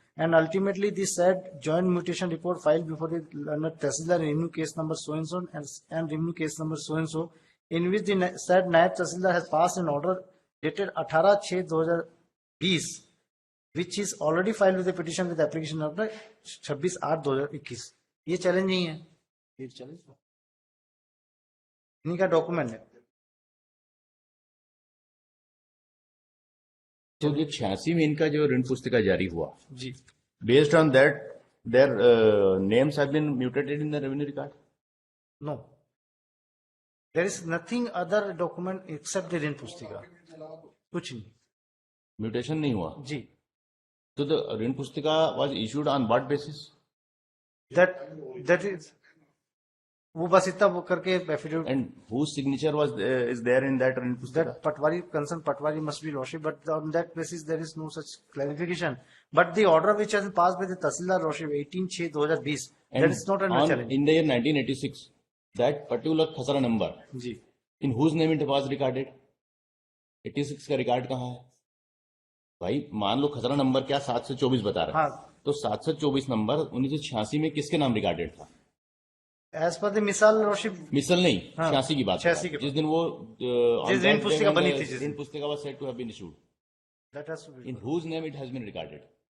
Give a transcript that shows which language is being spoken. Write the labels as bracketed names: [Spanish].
[English] And ultimately, the said joint mutation report filed before the learned Tehsildar revenue case number so-and-so and revenue case number so-and-so, in which the said Nayab Tehsildar has passed an order dated 18/6/2020, which is already filed with the petition with application number 26/8/2021. [Hindi] ये challenge नहीं है, ये challenge इन्हीं का document है. तो जो 86 में इनका जो ऋण पुस्तिका जारी हुआ, जी, [English] based on that, their names have been mutated in the revenue record. No, there is nothing other document except the ऋण पुस्तिका, [Hindi] कुछ नहीं. Mutation नहीं हुआ. जी, [English] तो the rin pustika was issued on what basis? that is, [Hindi] वो बस इतना वो करके affidavit. [English] And whose signature was is there in that rin pustika? That Patwari, concerned Patwari must be Roshi, but on that basis there is no such clarification. But the order which has been passed by the Tahsildar Roshi 18/6/2020, that is not under challenge. In the year 1986, that particular khasra number, [Hindi] ji, [English] in whose name it was recorded? [Hindi] 86 का record कहाँ है भाई? मान लो खसरा number क्या 724 बता रहा है, हाँ. तो 724 नंबर 1986 में किसके नाम रिकॉर्डेड था? [English] as per the misal Roshi, [Hindi] मिसल नहीं, हाँ, 86 की बात कर रहा 86 हूं। की जिस दिन वो जिस ऋण पुस्तिका बनी थी, जिस [English] Rin pustika was said to have been issued, that has to be. in whose name it has been recorded?